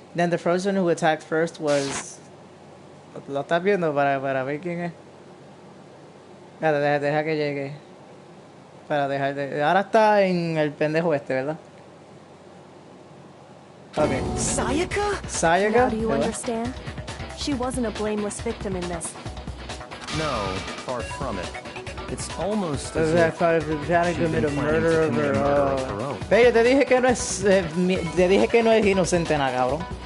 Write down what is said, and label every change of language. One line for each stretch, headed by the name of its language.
English: Then the person who attacked first was...
Spanish: ¿Lo estás viendo para ver quién es? Deja que llegue. Ahora está en el pendejo este, ¿verdad?
English: Okay. Sayaka? Now do you understand? She wasn't a blameless victim in this. No, far from it. It's almost as I if thought if she had committed a murder of her own. own.
Spanish: Ve, yo te dije que no es... te dije que no es inocente nada, cabrón.